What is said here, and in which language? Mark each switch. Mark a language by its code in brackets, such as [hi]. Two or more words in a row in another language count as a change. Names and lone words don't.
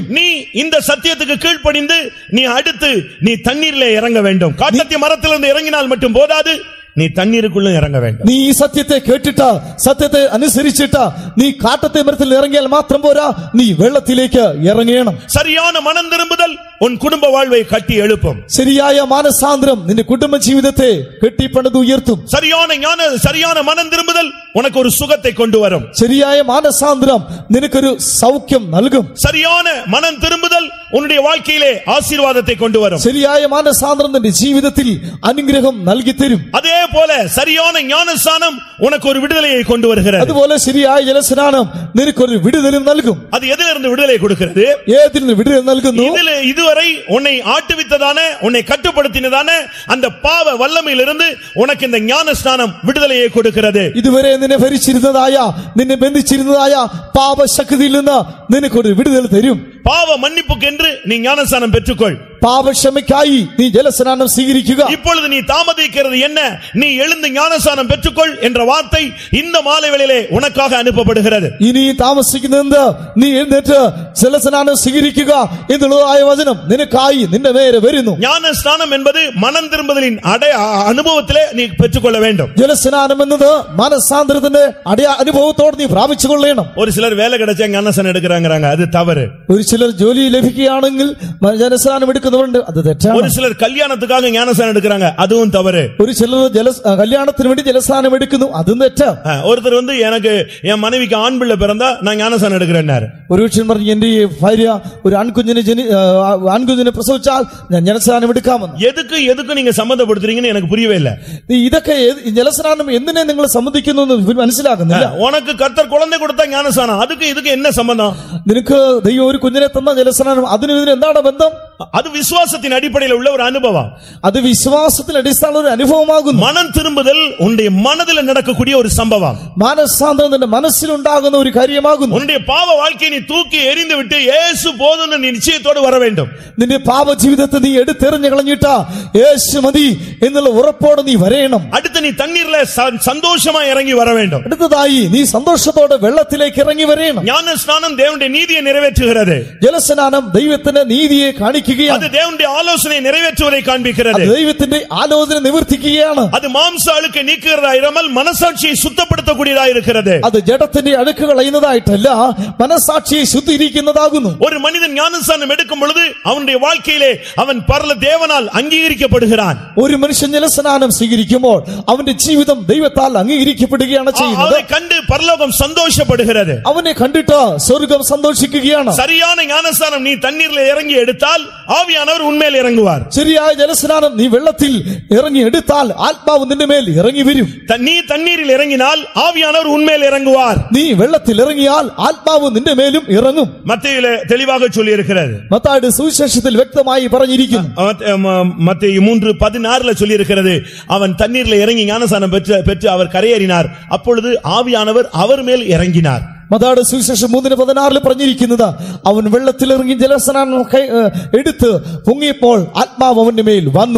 [ta] நீ இந்த சத்தியத்துக்கு கீழ்ப்படிந்து நீ அடுத்து நீ தண்ணீரிலே இறங்க வேண்டும். காட்டத்தி மரத்திலிருந்து இறங்கினால் மட்டும் போதாது, நீ தண்ணீருக்குள்ள இறங்க வேண்டும். [ml] നീ ഈ സത്യത്തെ കേട്ടിട്ട് സത്യത്തെ അനുസരിച്ചിട്ട് നീ കാട്ടത്തെ മരത്തിൽ ഇറങ്ങിയാൽ മാത്രം പോരാ, നീ വെള്ളത്തിലേക്ക് ഇറങ്ങണം. [ta] சரியான மனம் திரும்புதல் உன் குடும்ப வாழ்வை கட்டி எழுப்பும். [ml] ശരിയായ മാനസാന്തരം നിന്റെ കുടുംബ ജീവിതത്തെ കെട്ടിപ്പണിത് ഉയർത്തും. [ta] சரியான மனம் திரும்புதல் உனக்கு ஒரு சுகத்தை கொண்டு வரும். [ml] ശരിയായ മാനസാന്തരം നിനക്കൊരു സൗഖ്യം നൽകും. [ta] சரியான மனம் திரும்புதல் உன்னுடைய வாழ்க்கையிலே ஆசீர்வாதத்தை கொண்டு வரும். [ml] ശരിയായ മാനസാന്തരം നിന്റെ ജീവിതത്തിൽ അനുഗ്രഹം നൽകി തരും. [ta] அதே போல சரியான ஞானஸ்நானம் உனக்கு ஒரு விடுதலையை கொண்டு வருகிறது. [ml] അതുപോലെ ശരിയായ ജലസ്നാനം നിനക്കൊരു വിടുതലും നൽകും. [ta] அது எதிலிருந்து விடுதலை கொடுக்கிறது? [ml] ഏതിൽ നിന്ന് വിടുതൽ നൽകുന്നു? [ta] இதுவரை உன்னை ஆட்டுவித்ததான, உன்னை கட்டுப்படுத்தினதான அந்த பாவ வல்லமையிலிருந்து உனக்கு இந்த ஞானஸ்நானம் விடுதலையை கொடுக்கிறது. [ml] ഇതുവരെ നിന്നെ ഭരിച്ചിരുന്നതായ, നിന്നെ ബന്ധിച്ചിരുന്നതായ പാപശക്തിയിൽ നിന്ന് നിനക്കൊരു വിടുതൽ തരും. [ta] பாவ மன்னிப்புக்கென்று நீ ஞானஸ்நானம் பெற்றுக்கொள். [ml] പാപക്ഷമയ്ക്കായി നീ ജലസ്നാനം സ്വീകരിക്കുക. [ta] இப்பொழுது நீ தாமதிக்கிறது என்ன? நீ எழுந்து ஞானஸ்நானம் பெற்றுக்கொள் என்ற வார்த்தை இந்த மாலை வேளையிலே உனக்காக அனுப்பப்படுகிறது. [ml] ഇനി താമസിക്കുന്നത് നീ എഴുന്നേറ്റ് ജലസ്നാനം സ്വീകരിക്കുക എന്നുള്ളതായ വചനം നിനക്കായി നിന്റെ നേരെ വരുന്നു. [ta] ஞானஸ்நானம் என்பது மனம் திரும்புதலின் அனுபவத்திலே நீ பெற்றுக்கொள்ள வேண்டும். [ml] ജലസ്നാനം എന്നത് മനസാന്തരത്തിന്റെ അനുഭവത്തോടെ നീ പ്രാപിച്ചുകൊള്ളണം. [ta] ஒரு சிலர் வேலை கிடைச்சா ஞானஸ்நானம் எடுக்கிறாங்க, அது தவறு. [ml] ഒരു ചിലർ ജോലി ലഭിക്കുകയാണെങ്കിൽ ജലസ്നാനം എടുക്കുന്നവരുണ്ട്, അത് തെറ്റാണ്. [ta] ஒரு சிலர் கல்யாணத்துக்காக ஞானஸ்நானம் எடுக்கிறாங்க, அதுவும் தவறு. [ml] ഒരു ചിലർ കല്യാണത്തിന് വേണ്ടി ജലസ്നാനം എടുക്കുന്നു, അതും തെറ്റാ. [ta] ஒருத்தர் எனக்கு என் மனைவிக்கு ஆண் பிள்ளை பிறந்தா நான் ஞானஸ்நானம் எடுக்கிறேன்னாரு. [ml] ഒരു പുരുഷൻ പറഞ്ഞു എന്റെ ഭാര്യ ഒരു ആൺകുഞ്ഞിനെ പ്രസവിച്ചാൽ ഞാൻ ജലസ്നാനം എടുക്കാമെന്ന്. [ta] எதுக்கு நீங்க சம்மந்தப்படுத்துறீங்கன்னு எனக்கு புரியவே இல்லை. [ml] ഇതൊക്കെ ജലസ്നാനം എന്തിനെ നിങ്ങൾ സമ്മതിക്കുന്നു എന്ന് മനസ്സിലാക്കുന്നില്ല. [ta] உனக்கு கர்த்தர் குழந்தை கொடுத்தா ஞானஸ்நானம், அதுக்கு இதுக்கு என்ன சம்பந்தம்? [ml] നിനക്ക് ദൈവം ഒരു കുഞ്ഞിനെ തന്ന ജലസ്നാനം, അതിന് ഇതിന് എന്താണ് ബന്ധം? [ta] அது விசுவாசத்தின் அடிப்படையில் உள்ள ஒரு அனுபவம். அது விசுவாசத்தின் [ml] அடிസ്ഥാനത്തിൽ ഒരു അനുഭവമാകുന്നു. [ta] மனம் திரும்புதல் உன்னுடைய மனதில் நடக்கக்கூடிய ஒரு சம்பவம். [ml] മാനസാന്തരം നിന്റെ മനസ്സിൽ ഉണ്ടാകുന്ന ഒരു കാര്യമാകുന്നു. [ta] உன்னுடைய பாவ வாழ்க்கையை நீ தூக்கி எறிந்து விட்டு இயேசு போதும்னு நீ நிச்சயத்தோடு வர வேண்டும். [ml] നിന്റെ പാപ ജീവിതത്തെ നീ എടുത്തെറിഞ്ഞു കളഞ്ഞിട്ട് യേശു മതി എന്നുള്ള ഉറപ്പോടെ നീ വരേണം. [ta] அடுத்து நீ தண்ணீர்ல சந்தோஷமா இறங்கி வர வேண்டும். [ml] അടുത്തതായി നീ സന്തോഷത്തോടെ വെള്ളത്തിലേക്ക് ഇറങ്ങി വരേണം. [ta] ஞானஸ்நானம் தேவனுடைய நீதியை நிறைவேற்றுகிறது. [ml] ജലസ്നാനം ദൈവത്തിന്റെ നീതിയെ കാണിക്കുകയാണ്. [ta] அது தேவனுடைய ஆலோசனை நிறைவேற்றுவதை காண்பிக்கிறது. [ml] ദൈവത്തിന്റെ ആലോചന നിവർത്തിക്കുകയാണ്. [ta] அது மாம்ச அழுக்கை நீக்குகிறதா இராமல் மனசாட்சியை சுத்தப்படுத்தக்கூடியதா இருக்கிறது. [ml] അത് ജഡത്തിന്റെ അഴുക്ക് കളയുന്നതായിട്ടല്ല, മനസാക്ഷിയെ ശുദ്ധീകരിക്കുന്നതാകുന്നു. [ta] ஒரு மனிதன் ஞானஸ்நானம் எடுக்கும் பொழுது அவனுடைய வாழ்க்கையிலே அவன் பரல தேவனால் அங்கீகரிக்கப்படுகிறான். [ml] ഒരു മനുഷ്യൻ ജലസ്നാനം സ്വീകരിക്കുമ്പോൾ അവന്റെ ജീവിതം ദൈവത്താൽ അംഗീകരിക്കപ്പെടുകയാണ് ചെയ്യുന്നത്. [ta] அவனை கண்டு பரலோகம் சந்தோஷப்படுகிறது. [ml] അവനെ കണ്ടിട്ട് സ്വർഗ്ഗം സന്തോഷിക്കുകയാണ്. [ta] சரியான ஞானஸ்நானம் நீ தண்ணீர்ல இறங்கி எடுத்தால் ஆவியானவர் உன்மேல் இறங்குவார். [ml] ശരിയായ ജലസ്നാനം നീ വെള്ളത്തിൽ ഇറങ്ങി എടുത്താൽ ആത്മാവ് നിന്റെ മേൽ ഇറങ്ങി വരും. [ta] நீ தண்ணீரில் இறங்கினால் ஆவியானவர் உன்மேல் இறங்குவார். [ml] നീ വെള്ളത്തിൽ ഇറങ്ങിയാൽ ആത്മാവ് നിന്റെ മേലും ഇറങ്ങും. [ta] மத்தேயுவிலே தெளிவாக சொல்லி இருக்கிறது. [ml] മത്തായിയുടെ സുവിശേഷത്തിൽ വ്യക്തമായി പറഞ്ഞിരിക്കുന്നു. [ta] மத்தேயு 3:16 சொல்லி இருக்கிறது, அவன் தண்ணீர்ல இறங்கி ஞானஸ்நானம் பெற்று அவர் கரையேறினார், அப்பொழுது ஆவியானவர் அவர் மேல் இறங்கினார். [ml] മത്തായിയുടെ സുവിശേഷം 3:16 പറഞ്ഞിരിക്കുന്നത്, അവൻ വെള്ളത്തിലിറങ്ങി ജലസ്നാനം എടുത്ത് പൊങ്ങിയപ്പോൾ ആത്മാവ് അവന്റെ മേൽ വന്നു.